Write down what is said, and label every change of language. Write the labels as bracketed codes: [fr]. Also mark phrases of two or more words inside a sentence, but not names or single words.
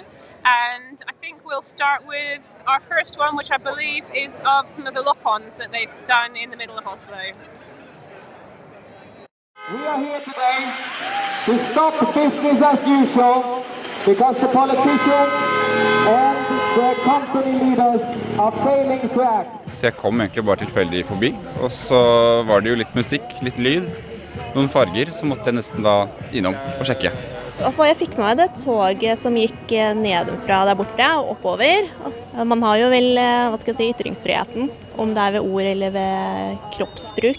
[en] And I think we'll start with our first one, which I believe is of some of the lock-ons that they've done in the middle of Oslo. We are here today to stop business as usual because the politicians and the company leaders are failing to act. [no] Så jeg kom egentlig bare tilfeldig forbi, og så var det jo litt musikk, litt lyd, noen farger, så måtte jeg nesten da innom og sjekke. Jeg fikk med meg det toget som gikk nedenfra der borte og oppover. Man har jo vel, ytringsfriheten, om det ved ord eller ved kroppsbruk.